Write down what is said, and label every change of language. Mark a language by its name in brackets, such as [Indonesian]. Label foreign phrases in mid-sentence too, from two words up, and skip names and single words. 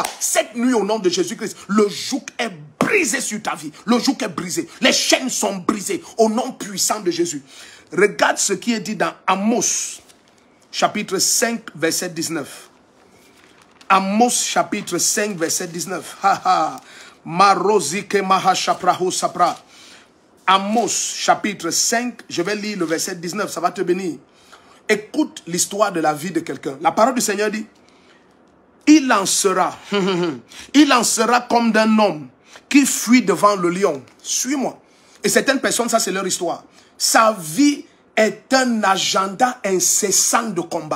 [French] Cette nuit au nom de Jésus-Christ, le joug est brisé sur ta vie. Le joug est brisé. Les chaînes sont brisées au nom puissant de Jésus. Regarde ce qui est dit dans Amos, chapitre 5, verset 19. Amos, chapitre 5, verset 19. Marozike mahashaprahu sapra. Amos, chapitre 5, je vais lire le verset 19, ça va te bénir. Écoute l'histoire de la vie de quelqu'un. La parole du Seigneur dit, il en sera comme d'un homme qui fuit devant le lion. Suis-moi. Et certaines personnes, ça c'est leur histoire. Sa vie est un agenda incessant de combat.